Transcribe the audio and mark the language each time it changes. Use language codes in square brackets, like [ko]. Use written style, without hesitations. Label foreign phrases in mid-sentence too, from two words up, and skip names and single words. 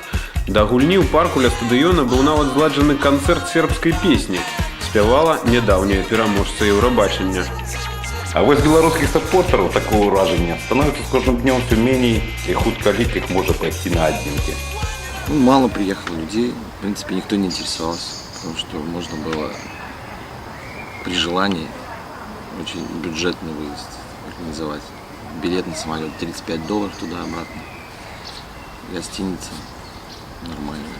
[be] Да гульні ў парку ля стадыёна быў нават зладжаны канцэрт сербскай песні. Спявала нядаўняя пераможца Еўрабачання. А вось беларускіх саппортараў такое ўражанне становіцца з кожным днём всё меней, і хутка лік іх можа пайсці на адзінкі. [ru] Мало приехало людей, в принципе, никто не интересовался, потому что можно было при желании очень бюджетный выезд организовать. Билет на самолет $35 туда-обратно. Гостиница нормальная.